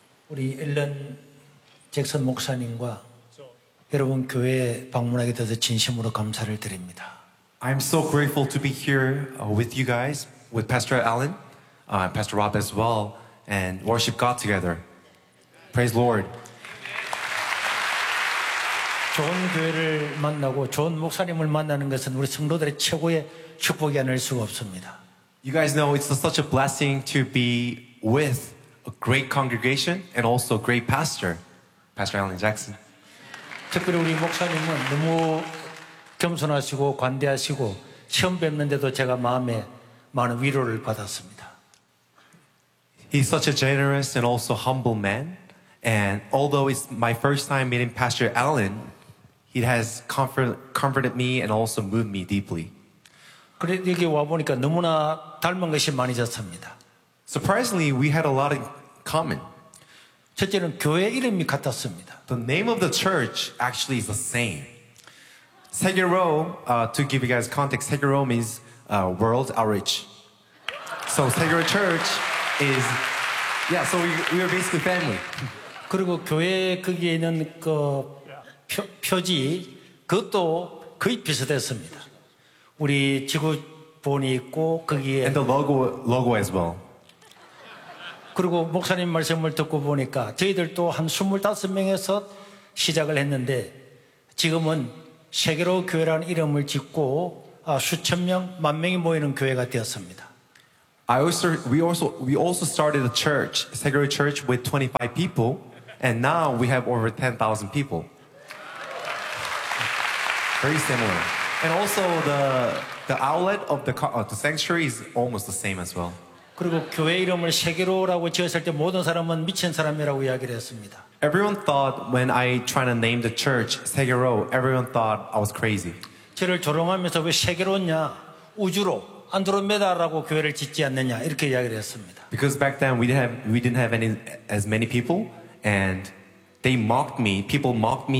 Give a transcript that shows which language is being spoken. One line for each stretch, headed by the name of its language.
Korean: Our Ellen Jackson 목사님과 여러분 교회에 방문하게 돼서 진심으로 감사를 드립니다.
English: I'm so grateful to be here with you guys, with Pastor Allen, Pastor Rob as well, and worship God together. Praise the Lord.
Korean: 좋은 교회를 만나고 좋은 목사님을 만나는 것은 우리 성도들의 최고의 축복이 아닐 수가 없습니다.
English: You guys know it's such a blessing to be with a great congregation and also a great pastor, Pastor Allen Jackson.
Korean: 특별히 우리 목사님은 너무 겸손하시고 관대하시고 처음 뵙는데도 제가 마음에 많은 위로를 받았습니다.
English: He's such a generous and also humble man. And although it's my first time meeting Pastor Allen, he has comforted me and also moved me deeply.
Korean: 그래 여기 와 보니까 너무나 닮은 것이 많이 잤습니다.
English: Surprisingly, we had a lot in common.
Korean: 첫째는 교회 이름이 같았습니다.
English: The name of the church actually is the same. Seguro, to give you guys context, Seguro means World Outreach. So Sacred Church is, yeah, so we are basically family.
Korean: 그리고 교회 거기에 있는 그 표지 그것도 거의 비슷했습니다. 우리 지구본이 있고 거기에
English: And the logo as well.
Korean: 그리고 목사님 말씀을 듣고 보니까 저희들도 한 25명에서 시작을 했는데 지금은 세계로 교회라는 이름을 짓고 수천 명, 만 명이 모이는 교회가 되었습니다.
English: We also started a church, Sacred Church with 25 people and now we have over 10,000 people. Very similar. And also the outlet of the sanctuary is almost the same as well.
Korean: 그리고 교회 이름을 세계로라고 지었을 때 모든 사람은 미친 사람이라고 이야기를 했습니다.
English: Everyone thought when I tried to name the church 세계로, everyone thought I was crazy.
Korean: 저를 조롱하면서 왜 세계로냐? 우주로 안드로메다라고 교회를 짓지 않느냐? 이렇게 이야기를 했습니다.
English: Because back then we didn't have any as many people and they mocked me. People mocked me